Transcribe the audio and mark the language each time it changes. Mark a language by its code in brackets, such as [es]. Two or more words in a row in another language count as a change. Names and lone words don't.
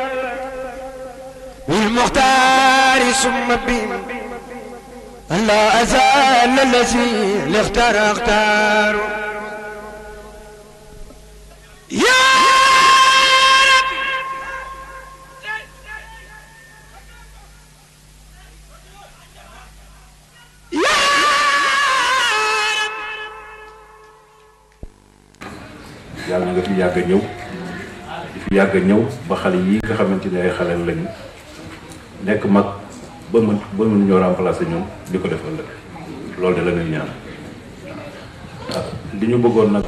[ar] بالمختار ثم بين أن لا أزال الذي اختار يا رب يا رب [wo] yàlla nga fi yàgg a ñëw di fi yàgg a ñëw ba xale yi nga xamante ne ay xale lañu nekk mag ba mën ñoo remplacer ñun di ko def ëllëg loolu de la ñuy ñaan li ñu bëggoon nag